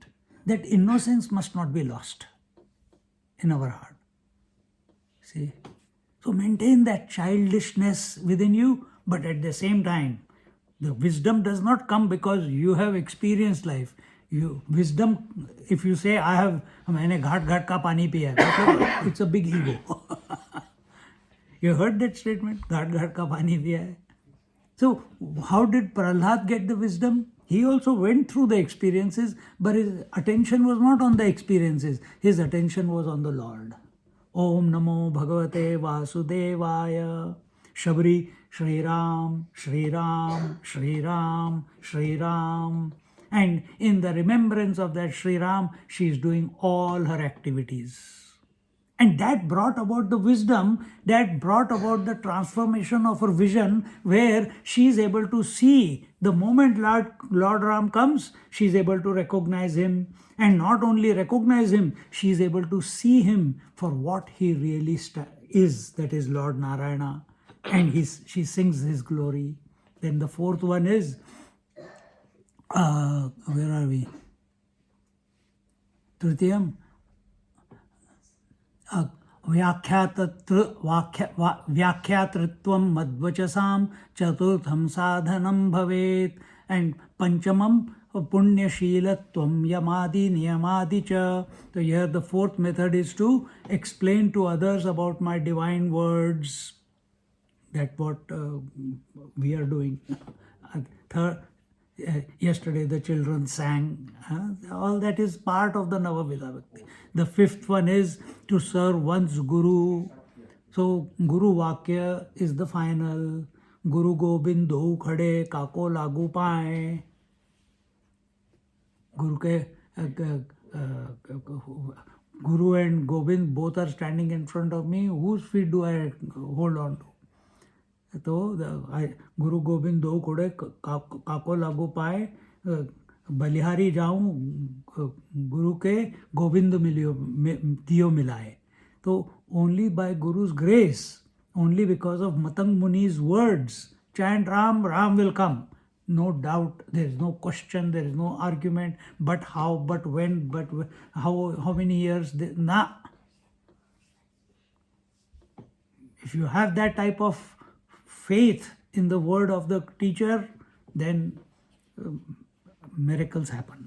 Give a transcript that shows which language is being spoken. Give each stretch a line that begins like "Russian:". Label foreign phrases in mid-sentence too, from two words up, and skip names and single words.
English: That innocence must not be lost in our heart. See? So maintain that childishness within you, but at the same time, the wisdom does not come because you have experienced life. Wisdom, if you say,
Hindi: मैंने घाट घाट का पानी पिया है,
English: it's a big ego. You heard that statement?
Hindi: घाट घाट का पानी पिया है.
English: So how did Prahlad get the wisdom? He also went through the experiences, but his attention was not on the experiences. His attention was on the Lord.
Sanskrit: ॐ नमो भगवते वासुदेवाय.
English: Shabri, Shri Ram, Shri Ram, Shri Ram, Shri Ram. And in the remembrance of that Shri Ram, she is doing all her activities. And that brought about the wisdom, that brought about the transformation of her vision, where she is able to see the moment Lord Ram comes, she is able to recognize him. And not only recognize him, she is able to see him for what he really is, that is Lord Narayana. And she sings his glory. Then the fourth one is, where are we? Tritiyam.
Sanskrit: व्याख्यातृत्वं मद्वचसां चतुर्थं साधनं भवेत्. And पञ्चमं पुण्यशीलत्वं यमादि नियमादि च.
English: So here the fourth method is to explain to others about my divine words. That's what we are doing. Third, yesterday the children sang. All that is part of the Nava Vidha Bhakti. The fifth one is to serve one's Guru. So Guru Vakya is the final.
Hindi: गुरु गोबिंद दो खड़े काको लागू पाए.
English: Guru and Gobind both are standing in front of me. Whose feet do I hold on to?
Hindi: तो गुरु गोविंद दो घोड़े काको लागू पाए, बलिहारी जाऊं गुरु के गोविंद दियो मिलाए.
English: तो only by Guru's grace, only because of Matang Muni's words, chant Ram, Ram will come. No doubt, there is no question, there is no argument, but how, but when, but how many years, nah. If you have that type of faith in the word of the teacher, then miracles happen.